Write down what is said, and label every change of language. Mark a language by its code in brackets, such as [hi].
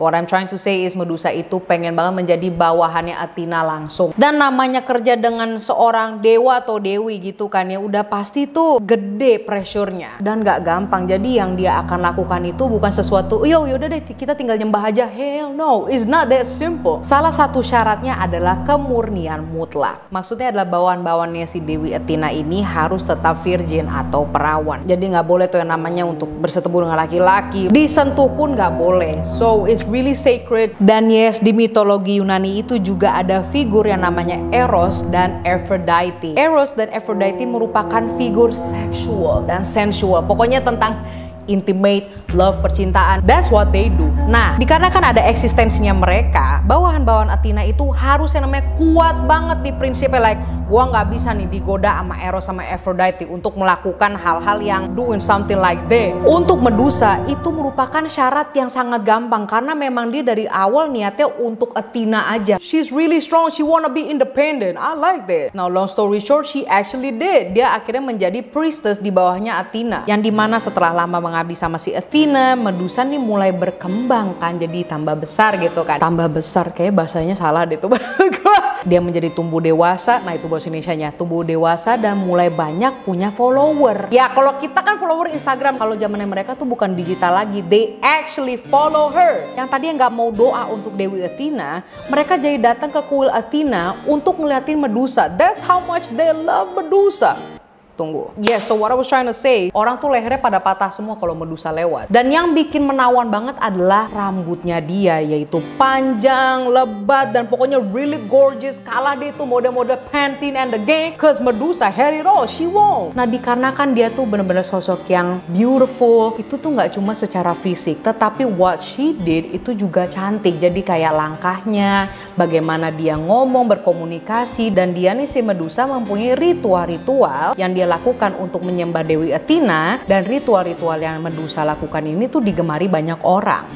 [en] What I'm trying to say is [id] Medusa itu pengen banget menjadi bawahannya Athena langsung. Dan namanya kerja dengan seorang dewa atau dewi gitu kan ya, udah pasti tuh gede pressure-nya dan gak gampang. Jadi yang dia akan lakukan itu bukan sesuatu, yaudah deh kita tinggal nyembah aja. [en] Hell no, it's not that simple. [id] Salah satu syaratnya adalah kemurnian mutlak. Maksudnya adalah bawahan-bawahannya si Dewi Athena ini harus tetap virgin atau perawan. Jadi nggak boleh tuh yang namanya untuk bersetubuh dengan laki-laki, disentuh pun nggak boleh. [en] So it's really sacred. [id] Dan yes, di mitologi Yunani itu juga ada figur yang namanya Eros dan Aphrodite. Eros dan Aphrodite merupakan figur seksual dan sensual. Pokoknya tentang [en] intimate, love, [id] percintaan. [en] That's what they do. [id] Nah, dikarenakan ada eksistensinya mereka, bawahan-bawahan Athena itu harus yang namanya kuat banget di prinsipnya. Like, gua nggak bisa nih digoda sama Eros sama Aphrodite untuk melakukan hal-hal yang [en] doing something like that. [id] Untuk Medusa itu merupakan syarat yang sangat gampang karena memang dia dari awal niatnya untuk Athena aja. [en] She's really strong, she wanna be independent. I like that. Now, long story short, she actually did. [id] Dia akhirnya menjadi priestess di bawahnya Athena. Yang dimana setelah lama mengabdi sama si Athena, Medusa nih mulai berkembang kan, jadi tambah besar gitu kan. Tambah besar, kayak bahasanya salah deh tuh. Dia menjadi tumbuh dewasa. Nah, itu bahasa Indonesianya, tumbuh dewasa dan mulai banyak punya follower. Ya kalau kita kan follower Instagram, kalau zamannya mereka tuh bukan digital lagi, [en] they actually follow her. [id] Yang tadi yang nggak mau doa untuk Dewi Athena, mereka jadi datang ke kuil Athena untuk ngeliatin Medusa. [en] That's how much they love Medusa. [id] Tunggu. [en] Yes, so what I was trying to say, [id] orang tuh lehernya pada patah semua kalau Medusa lewat. Dan yang bikin menawan banget adalah rambutnya dia, yaitu panjang, lebat, dan pokoknya [en] really gorgeous. [id] Kalah dia tuh mode-mode Pantene [en] and the gang. Cause Medusa had it all, she won. [id] Nah, dikarenakan dia tuh bener-bener sosok yang beautiful, itu tuh nggak cuma secara fisik, tetapi [en] what she did [id] itu juga cantik. Jadi kayak langkahnya, bagaimana dia ngomong, berkomunikasi, dan dia nih si Medusa mempunyai ritual-ritual yang dia lakukan untuk menyembah Dewi Athena, dan ritual-ritual yang Medusa lakukan ini tuh digemari banyak orang.